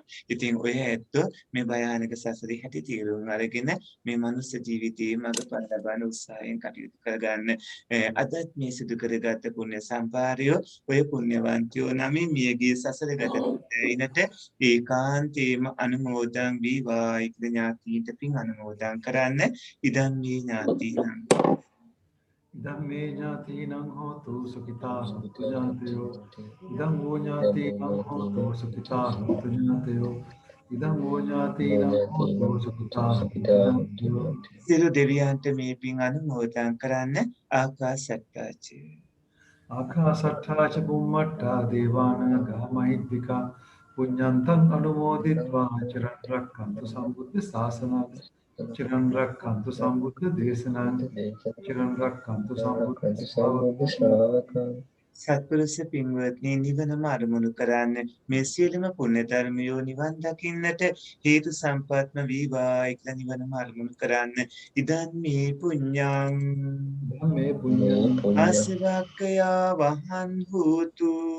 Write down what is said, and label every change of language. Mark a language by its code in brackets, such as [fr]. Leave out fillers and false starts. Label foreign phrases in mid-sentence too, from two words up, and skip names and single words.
[si] ඉතින් ඔය ඇත්තෝ මේ භයානක සසරේ හැටි තීරුම් අරගෙන මේ මනුස්ස ජීවිතයේ මඟපල් ලබන උත්සාහයෙන් කටයුතු කරගන්න. අදත් මේ සිදු කරගත් පුණ්‍ය සම්පාරයෝ ඔය පුණ්‍යවන්තයෝ නමින් මියගිය සසර ගත ඉනට ඒකාන්තේම අනුමෝදන් වේවා ඥාතීන්ට පින් අනුමෝදන් කරන්න. [pi] ඉදන් මේ ඥාතීනං ධම්මේ ඥාතිනං හෝතු සුඛිතා හොන්තු ඥාතයෝ ධම්මෝ ඥාතිනං හෝතු සුඛිතා හොන්තු ඥාතයෝ ඉදං වූ ඥාතීනම් හෝතු සුඛිතා [si] සියලු දෙවියන්ට මේ පින් අනුමෝදන් කරන්න ආකාශට්ටාච [pi] ආකාශට්ටා ච බුම්මට්ටා දේවානාගා මහිද්దికා පුඤ්ඤන්තං අනුමෝදිත්වා චිරන් රැක්කන්තු සම්බුද්ධ ශාසනං චිරන් රැක්කන්තු සම්බුද්ධ දේශනං චිරන් රැක්කන්තු සම්බුද්ධ ශ්‍රාවකං [si] සත්පුරුෂ පින්වත්නි නිවනම අරමුණු කරන්න මේ සියලුම පුණ්‍ය ධර්මයෝ නිවන් දකින්නට හේතු සම්පත්ම වේවා කියලා නිවනම අරමුණු කරන්න [pi] ඉදන් මේ පුඤ්ඤං ආසවක්ඛයා වහන් හෝතු